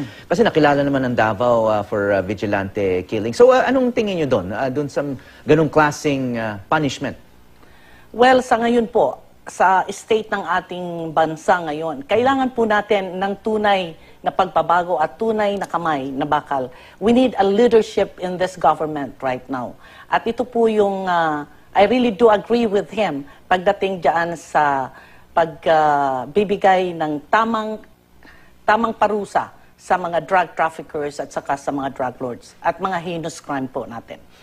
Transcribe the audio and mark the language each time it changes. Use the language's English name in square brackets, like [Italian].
[Filipino] Kasi nakilala naman ng Davao [English] for vigilante killing. [Filipino] So anong tingin niyo doon sa ganung klaseng punishment? Well, sa ngayon po, sa state ng ating bansa ngayon, kailangan po natin ng tunay na pagbabago at tunay na kamay na bakal. [English] We need a leadership in this government right now. [Filipino] At ito po yung, [English] I really do agree with him [Filipino] pagdating dyan sa pagbibigay ng tamang parusa sa mga drug traffickers at saka sa mga drug lords at mga heinous crime po natin.